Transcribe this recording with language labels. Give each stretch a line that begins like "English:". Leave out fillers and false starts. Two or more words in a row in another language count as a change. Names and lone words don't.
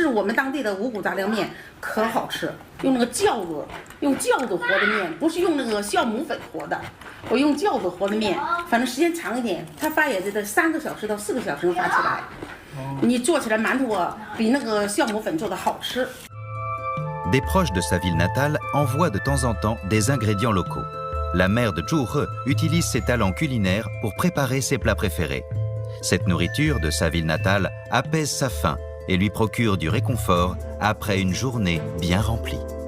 Chinese: 是我们当地的五谷杂粮面可好吃，用那个酵子，用酵子和的面，不是用那个酵母粉和的。我用酵子和的面，反正时间长一点，它发也得3个小时到4个小时能发起来。你做起来馒头啊，比那个酵母粉做的好吃。
French: Des proches de sa ville natale envoient de temps en temps des ingrédients locaux. La mère de Zhu He utilise ses talents culinaires pour préparer ses plats préférés. Cette nourriture de sa ville natale apaise sa faim et lui procure du réconfort après une journée bien remplie.